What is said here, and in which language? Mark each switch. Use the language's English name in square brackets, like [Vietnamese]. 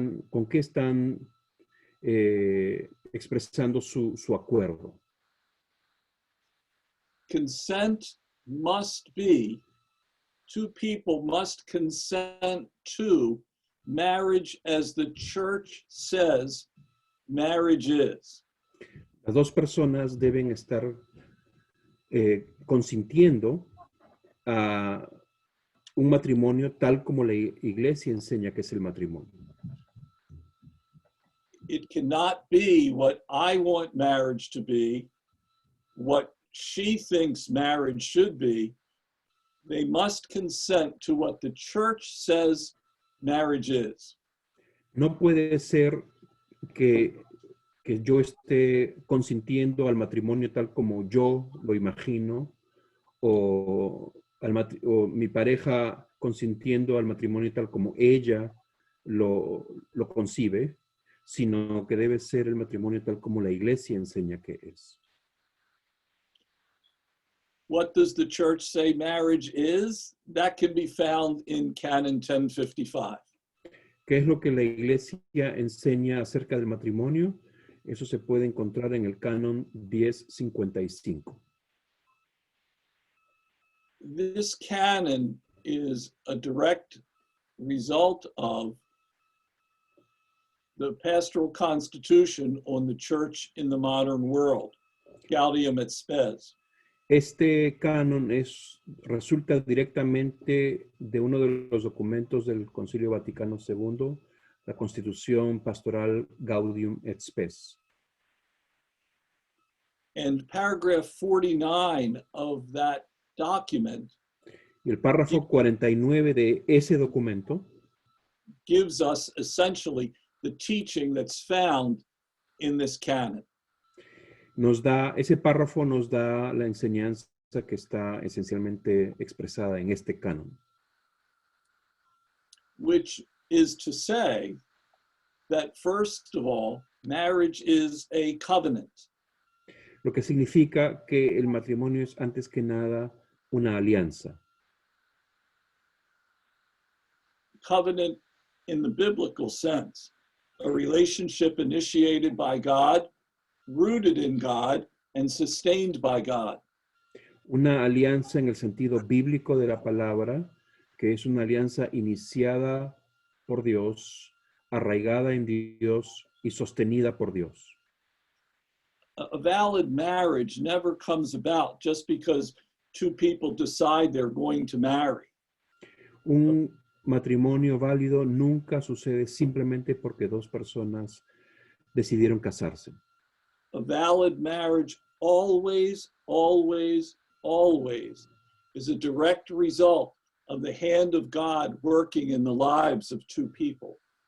[Spanish] ¿Con qué están expresando su acuerdo? [English] Consent must be, two people must consent to marriage as the church says marriage is. [Spanish] Las dos personas deben estar consintiendo a un matrimonio tal como la iglesia enseña que es el matrimonio. [English] It cannot be what I want marriage to be, what she thinks marriage should be. They must consent to what the church says marriage is. [Spanish] No puede ser que yo esté consintiendo al matrimonio tal como yo lo imagino o mi pareja consintiendo al matrimonio tal como ella lo concibe, sino que debe ser el matrimonio tal como la iglesia enseña que es. [English] What does the church say marriage is? That can be found in Canon 1055. [Spanish] ¿Qué es lo que la iglesia enseña acerca del matrimonio? Eso se puede encontrar en el canon 1055. [English] This canon is a direct result of the pastoral constitution on the church in the modern world, Gaudium et Spes. [Spanish] Este canon resulta directamente de uno de los documentos del Concilio Vaticano II, la Constitución Pastoral Gaudium et Spes. [English] And paragraph 49 of that document [Spanish] Y el párrafo 49 de ese documento [English] gives us essentially the teaching that's found in this canon. [Spanish] ese párrafo nos da la enseñanza que está esencialmente expresada en este canon. [English] Which is to say that first of all, marriage is a covenant. [Spanish] Lo que significa que el matrimonio es antes que nada una alianza. [English] Covenant in the biblical sense, a relationship initiated by God, rooted in God, and sustained by God. [Spanish] Una alianza en el sentido bíblico de la palabra, que es una alianza iniciada por Dios, arraigada en Dios y sostenida por Dios. [English] A valid marriage never comes about just because two people decide they're going to marry. [Spanish] Un matrimonio válido nunca sucede simplemente porque dos personas decidieron casarse. [English] A valid marriage always, always, always is a direct result of the hand of God working in the lives of two people.